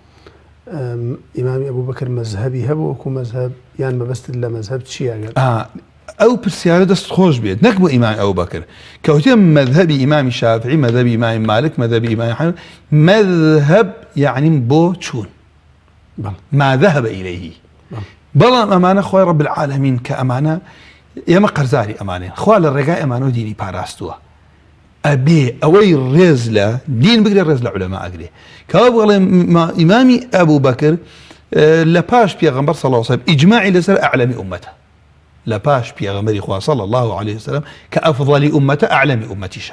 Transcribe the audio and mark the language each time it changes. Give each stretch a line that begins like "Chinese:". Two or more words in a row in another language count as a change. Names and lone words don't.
Central Kurdish: ئیمامی ئەبوبەکر مەذهەبی هەبوو وەکو مەذهەب یان مەبەستت لە مەذهەب چییە؟ ئەو پرسیارە دەست خۆش بێت، نەک بۆ ئیمامی ئەبوبەکر کەوتێ مەذهەبی ئیمامی شافعی، مەذهەبی ئیمامی مالک، مەذهەبی ئیمامی حەنەفی. مەذهەب یعنی بۆ چوون،
Arabic: ما ذهب إليه.
Central Kurdish: بەڵام ئەمانە خۆی
Arabic: ڕەب العالەمین
Central Kurdish: کە ئەمانە ئێمە قەرزاری ئەمانێن خوا لە ڕێگای ئەمانە و دینی پاراستووە ئەبێ ئەوەی ڕێز لە دین بگرێ ڕێز لە عولەما ئەگرێ کەوا بڵێ ئیمامی ئەبوو بەکر لە پاش پێغەمبەر
Arabic: صلی الله علیه وسلم
Central Kurdish: ئیجماعی لەسەر ئەعلەمی ئومەتە لە پاش پێغەمبەری خوا
Arabic: صلی الله عليه وسلم
Central Kurdish: کە ئەفضەلی ئومەتە ئەعلەمی ئومەتیشە